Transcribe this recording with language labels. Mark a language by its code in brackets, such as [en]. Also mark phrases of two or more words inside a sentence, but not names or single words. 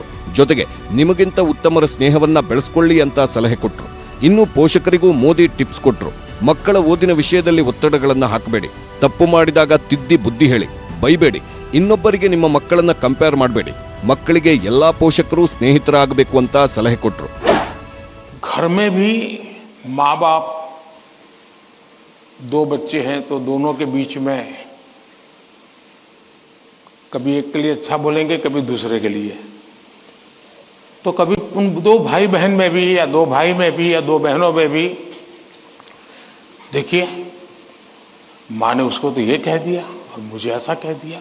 [kn] ಜೊತೆಗೆ ನಿಮಗಿಂತ ಉತ್ತಮರ ಸ್ನೇಹವನ್ನ ಬೆಳೆಸ್ಕೊಳ್ಳಿ ಅಂತ ಸಲಹೆ ಕೊಟ್ರು. ಇನ್ನು ಪೋಷಕರಿಗೂ ಮೋದಿ ಟಿಪ್ಸ್ ಕೊಟ್ರು. ಮಕ್ಕಳ ಓದಿನ ವಿಷಯದಲ್ಲಿ ಒತ್ತಡಗಳನ್ನ ಹಾಕಬೇಡಿ, ತಪ್ಪು ಮಾಡಿದಾಗ ತಿದ್ದಿ ಬುದ್ಧಿ ಹೇಳಿ, ಬೈಬೇಡಿ. ಇನ್ನೊಬ್ಬರಿಗೆ ನಿಮ್ಮ ಮಕ್ಕಳನ್ನ ಕಂಪೇರ್ ಮಾಡಬೇಡಿ. ಮಕ್ಕಳಿಗೆ ಎಲ್ಲಾ ಪೋಷಕರು ಸ್ನೇಹಿತರಾಗಬೇಕು ಅಂತ ಸಲಹೆ ಕೊಟ್ರು. [hi] घर में भी माँ बाप, 2 बच्चे हैं तो दोनों के बीच में कभी एक के लिए अच्छा बोलेंगे, कभी दूसरे के लिए. तो कभी उन 2 भाई बहन में भी, या 2 भाई में भी, या 2 बहनों में भी, देखिए माँ ने उसको तो ये कह दिया और मुझे ऐसा कह दिया.